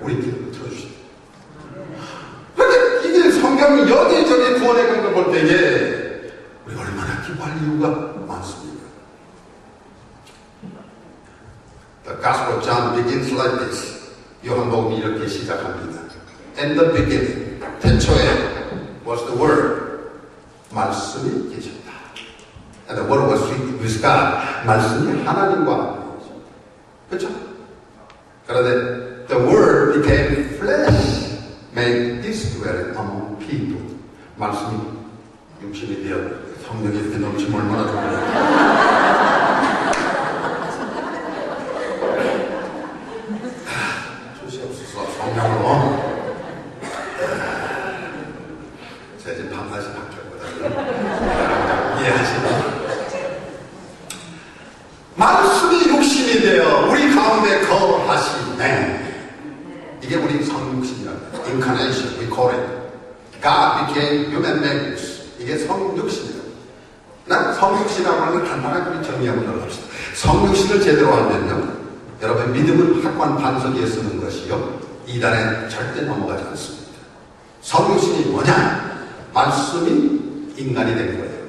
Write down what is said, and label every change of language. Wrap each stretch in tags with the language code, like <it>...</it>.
<ko>우리 기도를 들어주시죠. 그런데 이게 성경이 여기저기 구원의 강도 볼 때에 우리 얼마나 기뻐할 이유가 많습니다.</ko> <en>The Gospel of John begins like this.</en> <ko>요한복음이 이렇게 시작합니다.</ko> <en>In the beginning,</en> <ko>태초에</ko> <en>was the Word.</en> <ko>말씀이 계셨다.</ko> <en>And the Word was with God.</en> <ko>말씀이 하나님과 함께했죠. 그렇죠? 그런데</ko> <en>the Word became flesh, made his dwelling among people.</en> <ko>말씀이 육신이 되어 성령이 이렇게 넘치면 얼마나 좋을까요? 주시옵소서 성령으로. 제가 이제 밤낮이 바뀌었거든요. 이해하시나요? 말씀이 육신이 되어 우리 가운데 거하시네. 이게 우리 성육신이라고 해요.</ko> <en>Incarnation, we call it. God became human beings.</en> <ko>이게 성육신이에요. 난 성육신이라고 하는 걸 간단하게 우리 정리하고 넘어갑시다. 성육신을 제대로 알면요, 여러분 믿음은 학관 반석 위에 쓰는 것이요, 이단에 절대 넘어가지 않습니다. 성육신이 뭐냐? 말씀이 인간이 된 거예요.</ko>